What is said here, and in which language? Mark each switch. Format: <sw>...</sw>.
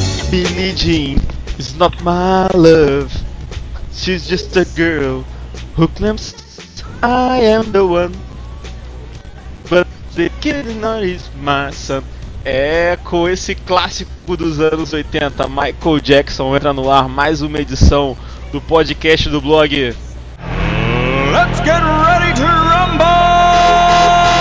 <en>Billie Jean is not my love, she's just a girl who claims I am the one, but the kid not is my son.</en> <pt>É com esse clássico dos anos 80, Michael Jackson entra no ar, mais uma edição do podcast do blog.</pt> <en>Let's get ready to rumble!</en>